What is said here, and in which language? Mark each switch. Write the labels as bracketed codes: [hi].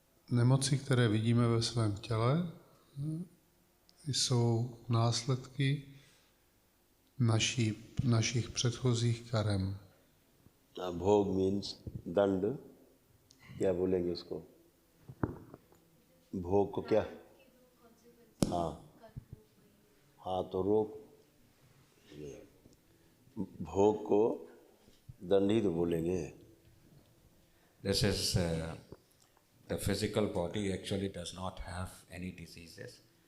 [cs] Nemoci, které vidíme ve svém těle, jsou následky našich předchozích karem. [hi] भोग means दंड, क्या बोलेंगे उसको? भोग को क्या? हाँ हाँ, तो रोग, भोग को दंड ही तो बोलेंगे। [en] This is the physical body actually does not have any diseases.